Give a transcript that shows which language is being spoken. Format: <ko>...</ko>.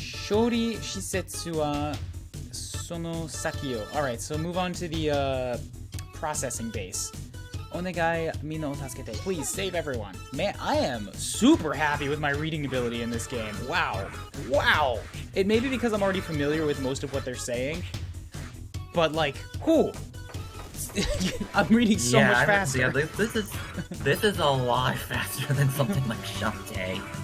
<ja>勝利施設はその先を</ja> <en>Alright, so move on to the processing base.</en> <ja>お願いみんなを助けて</ja> <en>Please save everyone. Man, I am super happy with my reading ability in this game. Wow. Wow. It may be because I'm already familiar with most of what they're saying, but like, whew. I'm reading so much faster. Yeah, this is a lot faster than something like Shantae.</en>